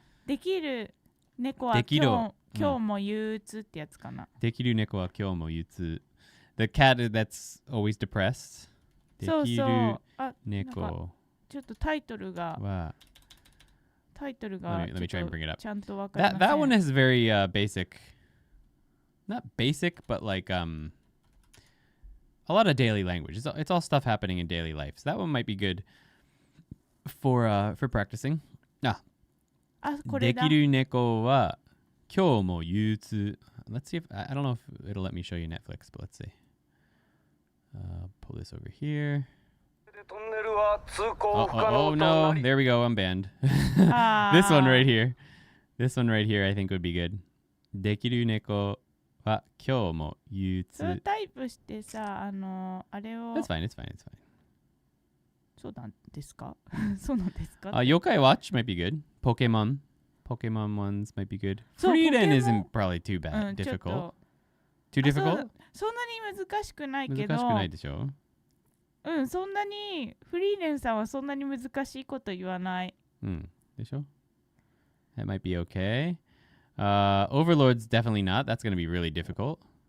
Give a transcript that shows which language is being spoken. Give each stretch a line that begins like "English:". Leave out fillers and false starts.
Japanese: できる猫は今日も憂鬱ってやつかな。できる猫は今日も憂鬱。
English: The cat that's always depressed.
Japanese: そうそう。猫。ちょっとタイトルが
English: Let me try and bring it up.
Japanese: ちゃんとわかりません。
English: That one is very basic. Not basic, but like a lot of daily language. It's all stuff happening in daily life. So that one might be good for practicing.
Japanese: できる猫は今日も憂鬱.
English: Let's see if I don't know if it'll let me show you Netflix, but let's see. Pull this over here. Oh no, there we go, I'm banned. This one right here, I think would be good.
Japanese: できる猫は今日も憂鬱。そうタイプしてさ、あれを。
English: It's fine.
Japanese: そうなんですかそうなんですか
English: Yokai Watch might be good. Pokemon ones might be good. Frieren isn't probably too bad. Difficult. Too difficult?
Japanese: そんなに難しくないけど。難しくないでしょそんなにフリーレンさんはそんなに難しいこと言わない。でしょ?
English: That might be okay. Overlord's definitely not. That's going to be really difficult.